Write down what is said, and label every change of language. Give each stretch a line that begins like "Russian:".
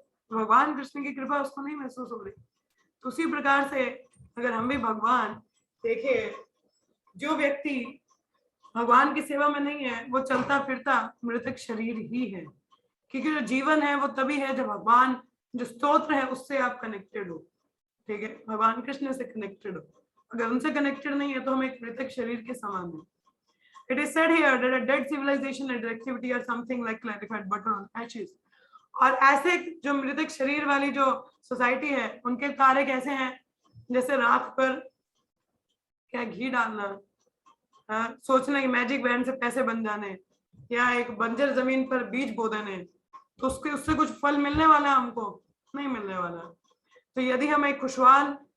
Hindi: भगवान कृष्ण की कृपा उसको नहीं महसूस हो रही। तो उसी प्रकार से अगर हम भी भगवान, देखिए जो व्यक्ति भगवान की सेवा में नहीं है, वो चलता फिरता मृतक शरीर ही है, क्योंकि जो जीवन है वो तभी है जब भगवान जो स्तोत्र है उससे आप कनेक्टेड हो। ठीक है, भगवान कृष्ण से कनेक्टेड हो। अगर उनसे कनेक्टेड नहीं है तो हम एक मृतक शरीर के समान हैं।
English: It is said here that a dead civilization and activity are something like clarified butter on ashes।
Hindi: और ऐसे जो मृतक शरीर वाली जो सोसाइटी है, उनके कार्य कैसे हैं, जैसे राख पर क्या घी डालना, सोचना कि मैजिक बैंड से पैसे बन जाने, या एक बंजर जमीन पर बीज बो देने, तो उससे कुछ फल मिलने वाला है हमको? नहीं मिलने वाला। तो यदि हम एक खुशहाल